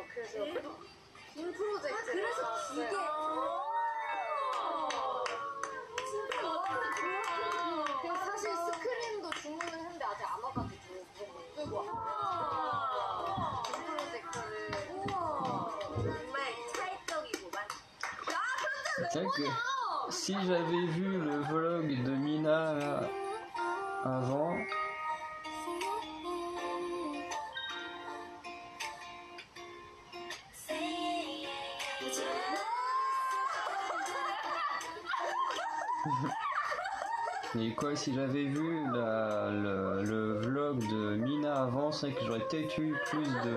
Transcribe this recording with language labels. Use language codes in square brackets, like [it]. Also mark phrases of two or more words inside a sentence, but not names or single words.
[ko] 그래서 빔 프로젝트. 그래서 이게. 진짜 너무 좋아. 그래서 사실 스크린도 주문을 했는데 아직 안 와가지고 그거 못 들고 왔어. 빔 프로젝트를. 우와. 정말 찰떡이구만. 야, 근데 [fr] C'est vrai que si j'avais vu le vlog de Mina là, avant, et quoi, si j'avais vu le vlog de Mina avant, c'est vrai que j'aurais peut-être eu plus